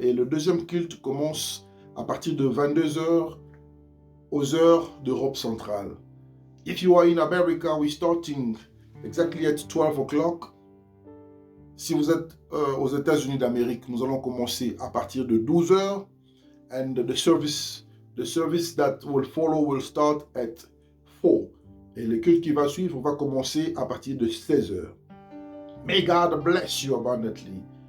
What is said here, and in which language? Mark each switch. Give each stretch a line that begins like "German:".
French: Et le deuxième culte commence à partir de 22h aux heures d'Europe centrale.
English: If you are in America, we're starting exactly at 12 o'clock.
French: Si vous êtes aux États-Unis d'Amérique, nous allons commencer à partir de 12h.
English: And the service that will follow will start at 4.
French: Et le culte qui va suivre va commencer à partir de 16h.
English: May God bless you abundantly.